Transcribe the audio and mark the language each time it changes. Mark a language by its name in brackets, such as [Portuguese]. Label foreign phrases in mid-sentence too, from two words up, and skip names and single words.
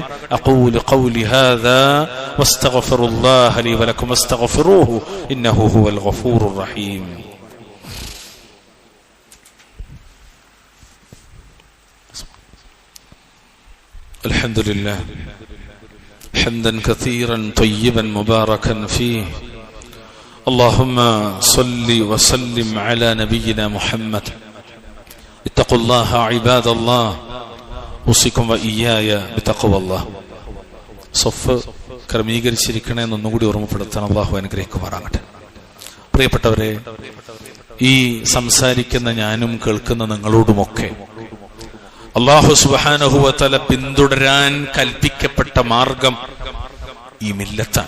[Arabic] أقول قولي هذا وأستغفر الله لي ولكم واستغفروه إنه هو الغفور الرحيم. الحمد لله حمدا كثيرا طيبا مباركا فيه. اللهم صل وسلم على نبينا محمد. اتقوا الله عباد الله اوصيكم واياي بتقوى الله. [Malayalam] സഫ് ക്രമീകരിച്ചിരിക്കണേ എന്നൊന്നുകൂടി ഓർമ്മപ്പെടുത്താൻ അള്ളാഹു അനുഗ്രഹിക്കുമാറാകട്ടെ. പ്രിയപ്പെട്ടവരെ, ഈ സംസാരിക്കുന്ന ഞാനും കേൾക്കുന്ന നിങ്ങളോടുമൊക്കെ [Arabic] الله سبحانه وتعالى [Malayalam] പിന്തുടരാൻ കൽപ്പിക്കപ്പെട്ട മാർഗം ഈ മില്ലത്താണ്.